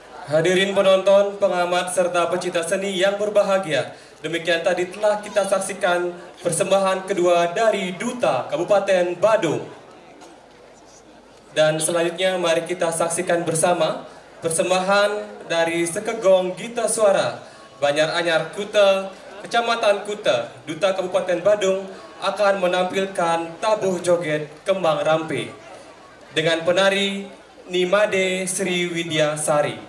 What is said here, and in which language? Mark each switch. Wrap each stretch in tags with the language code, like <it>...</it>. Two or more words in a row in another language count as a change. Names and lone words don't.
<id>Hadirin penonton, pengamat serta pecinta seni yang berbahagia, demikian tadi telah kita saksikan persembahan kedua dari Duta Kabupaten Badung. Dan selanjutnya mari kita saksikan bersama persembahan dari Sekegong Gita Suara Banyar-Anyar Kuta, Kecamatan Kuta, Duta Kabupaten Badung akan menampilkan tabuh joget Kembang Rampe dengan penari Nimade Sri Widya Sari.</id>